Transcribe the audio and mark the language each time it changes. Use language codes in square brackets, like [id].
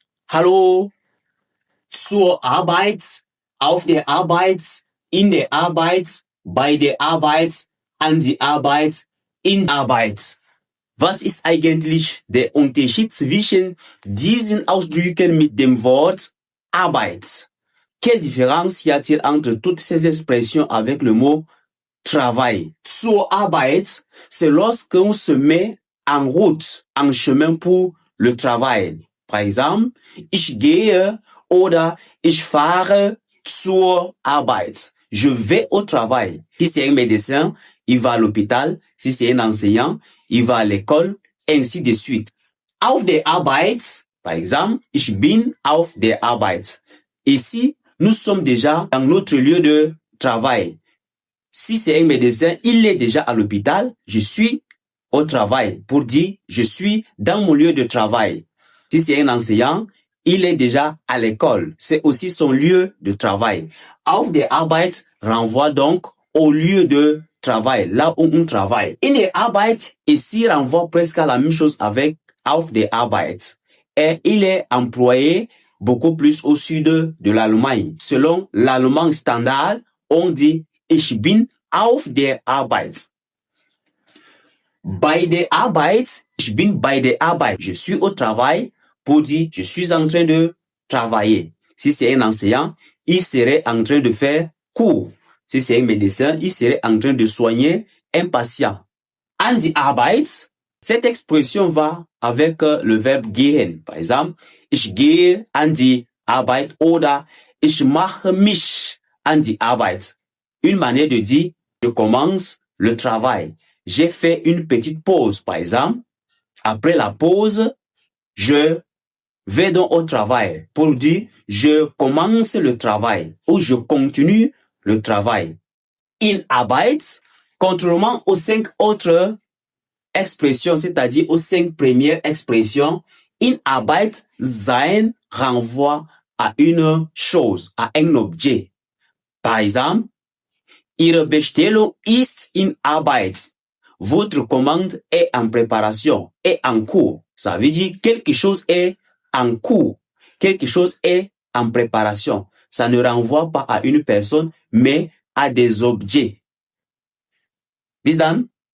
[de] Hallo, zur Arbeit, auf der Arbeit, in der Arbeit, bei der Arbeit, an die Arbeit, in der Arbeit. Was ist eigentlich der Unterschied zwischen diesen Ausdrücken mit dem Wort Arbeit? [fr] Quelle différence y a-t-il entre toutes ces expressions avec le mot travail? [de] Zur Arbeit, [fr] c'est lorsqu'on se met en route, en chemin pour le travail. Par exemple, [de] ich gehe oder ich fahre zur Arbeit. [fr] Je vais au travail. Si c'est un médecin, il va à l'hôpital. Si c'est un enseignant, il va à l'école, ainsi de suite. [de] Auf der Arbeit, [fr] par exemple, [de] ich bin auf der Arbeit. [fr] Ici, nous sommes déjà dans notre lieu de travail. Si c'est un médecin, il est déjà à l'hôpital, je suis au travail. Pour dire, je suis dans mon lieu de travail. Si c'est un enseignant, il est déjà à l'école. C'est aussi son lieu de travail. [de] Auf der Arbeit [fr] renvoie donc au lieu de travail, là où on travaille. [de] In der Arbeit [fr] ici renvoie presque à la même chose avec [de] auf der Arbeit. [fr] Et il est employé beaucoup plus au sud de l'Allemagne. Selon l'allemand standard, on dit [de] ich bin auf der Arbeit. Bei der Arbeit, ich bin bei der Arbeit. [fr] Je suis au travail pour dire je suis en train de travailler. Si c'est un enseignant, il serait en train de faire cours. Si c'est un médecin, il serait en train de soigner un patient. [de] An die Arbeit, [fr] cette expression va avec le verbe gehen. Par exemple, [de] ich gehe an die Arbeit oder ich mache mich an die Arbeit. [fr] Une manière de dire je commence le travail. J'ai fait une petite pause, par exemple. Après la pause, je vais donc au travail pour dire je commence le travail ou je continue le travail. [de] In Arbeit, [fr] contrairement aux 5 autres expressions, c'est-à-dire aux 5 premières expressions, [de] in Arbeit sein [fr] renvoie à une chose, à un objet. Par exemple, [de] Ihre Bestellung ist in Arbeit. [fr] Votre commande est en préparation, est en cours. Ça veut dire quelque chose est en cours, quelque chose est en préparation. Ça ne renvoie pas à une personne, mais à des objets. [de] Bis dann.